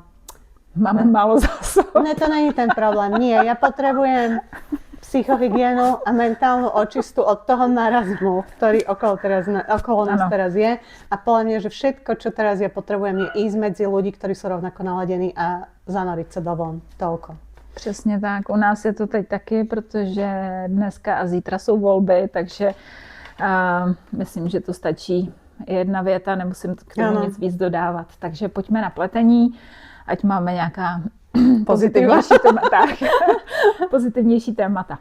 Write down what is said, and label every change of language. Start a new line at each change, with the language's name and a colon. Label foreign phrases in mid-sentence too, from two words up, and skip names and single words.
Czech: máme málo zásob. Ne, to není ten problém.
Slovak: Nie, ja potrebujem psychohygienu a mentálnu očistu od toho marazmu, ktorý okolo nás teraz je. A podľa mňa, že všetko, čo teraz ja potrebujem, je ísť medzi ľudí, ktorí sú rovnako naladení a zanoriť sa do vln. Toľko.
Czech: Přesně tak. U nás je to teď taky, protože dneska a zítra jsou volby, takže myslím, že to stačí jedna věta, nemusím k tomu nic víc dodávat. Takže pojďme na pletení, ať máme nějaká pozitivnější témata.